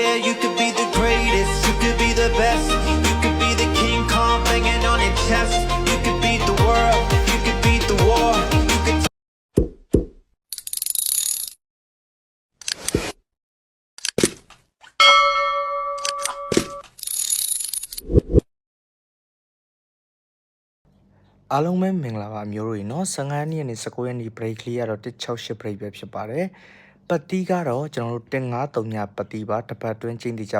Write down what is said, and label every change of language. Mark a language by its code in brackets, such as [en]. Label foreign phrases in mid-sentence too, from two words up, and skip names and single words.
[en] Yeah, you could be the greatest, you could be the best. You could be the King Kong banging on your chest. You could beat the world, you could beat the war. You could [my] အားလုံးပဲမင်္ဂလာပါမျိုးတို့ရေနော်15ရက်နေ့နဲ့19ရက်နေ့ break လေးကတော့168 break ပဲဖြစ်ပါတယ်ပတ်တီးကတော့ကျွန်တော်တို့1539ညပတ်တီးပါတစ်ပတ်တွင်းချင်းတည်ကြ